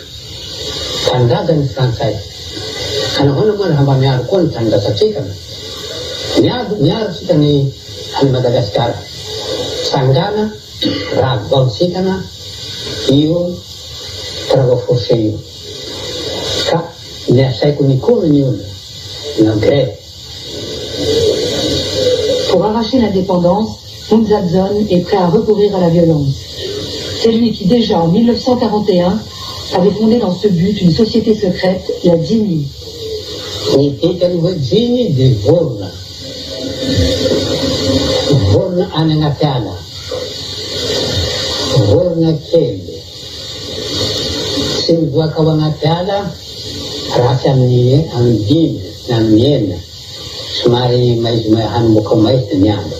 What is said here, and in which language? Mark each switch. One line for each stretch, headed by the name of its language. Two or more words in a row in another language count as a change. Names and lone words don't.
Malagasy: Tanindrazana ny Frantsay. Ka nahoana moa raha mba miaro koa ny tanindrazatsika. Miaro tsika ny any Madagasikara. Sangana raha vaontsikana io
French: travaux forcés
Malagasy: io. Ka ny asaiko nikony ny olona na grève.
French: Pour arracher l'indépendance, Hun Sen est prêt à recourir à la violence. C'est lui qui, déjà en 1941, avait fondé dans ce but une société secrète, la Dini.
Malagasy: Ni titany hoe Dini de vorona. vorona any anaty ala, vorona kely sy mivoaka ao anaty ala ratsy amin'ny dimy na amin'ny enina somary hanomoka maizina ny andro.